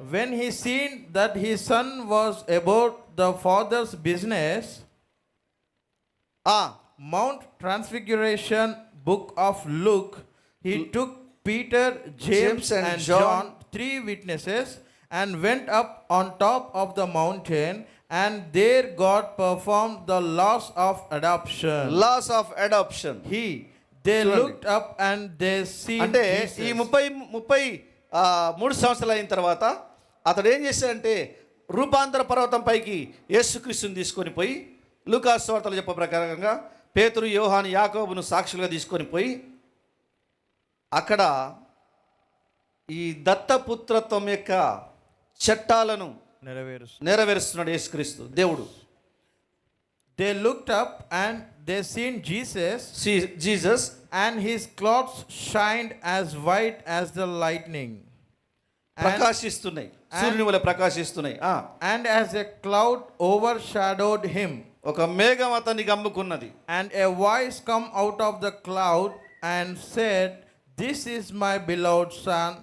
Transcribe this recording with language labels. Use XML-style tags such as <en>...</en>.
<en>when he seen that his son was about the father's business, Mount Transfiguration, book of Luke, he took Peter, James and John, 3 witnesses, and went up on top of the mountain, and there God performed the laws of adoption. Laws of adoption. They</en> <te>చూడండి.</te> <en>looked up and they seen</en> <te>అంటే</te> <en>Jesus.</en> <te>ఈ 33 సంవత్సరాలు అయిన తర్వాత అతడు ఏం చేశాడంటే రూపాంతర పర్వతం పైకి యేసుక్రీస్తుని తీసుకొని పోయి, లూకాసు వార్తలు చెప్పే ప్రకారంగా పేతురు, యోహాను, యాకోబును సాక్షులుగా తీసుకొని పోయి అక్కడ ఈ దత్తపుత్రత్వం యొక్క చట్టాలను నెరవేరుస్తున్నాడు యేసుక్రీస్తు దేవుడు.</te> <en>They looked up and they seen Jesus and his clothes shined as white as the lightning.</en> <te>ప్రకాశిస్తున్నాయి, సూర్యుని వలె ప్రకాశిస్తున్నాయి.</te> <en>And as a cloud overshadowed him.</en> <te>ఒక మేఘం అతన్ని కమ్ముకున్నది.</te> <en>And a voice come out of the cloud and said, "This is my beloved son."</en>